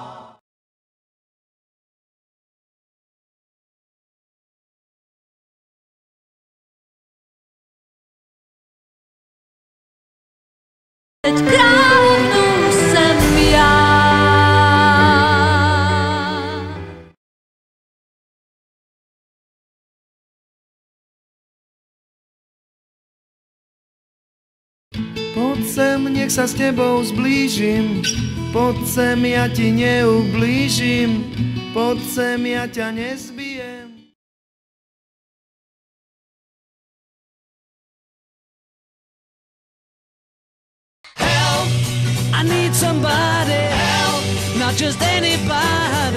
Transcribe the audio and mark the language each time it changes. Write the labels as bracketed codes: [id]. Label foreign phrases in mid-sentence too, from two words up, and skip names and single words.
[cs] Teď královnou jsem já. [sk] Poď sem, nech sa s tebou zblížim, poď sem, ja ti neublížim, poď sem, ja ťa nezbijem. [en] Help, I need somebody. Help, not just anybody.